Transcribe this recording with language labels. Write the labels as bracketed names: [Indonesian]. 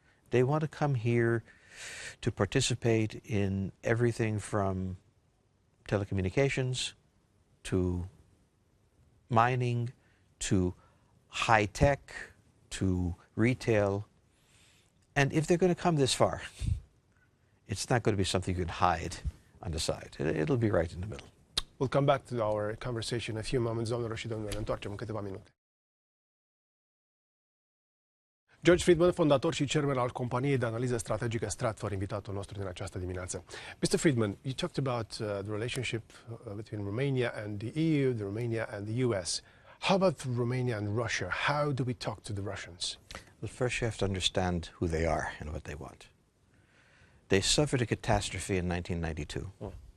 [English] They want to come here to participate in everything from telecommunications to mining to high tech to retail. And if they're going to come this far, it's not going to be something you can hide on the side. It'll be right in the middle. We'll come back to our conversation in a few moments, [Romanian] doamnelor și domnilor. Ne întoarcem în câteva minute. George Friedman, fondator și chairman al companiei de analiză strategică Stratfor, invitatul nostru din această dimineață. [English] Mr. Friedman, you talked about the relationship between Romania and the EU, the Romania and the US. How about Romania and Russia? How do we talk to the Russians? Well, first you have to understand who they are and what they want. They suffered a catastrophe in 1992.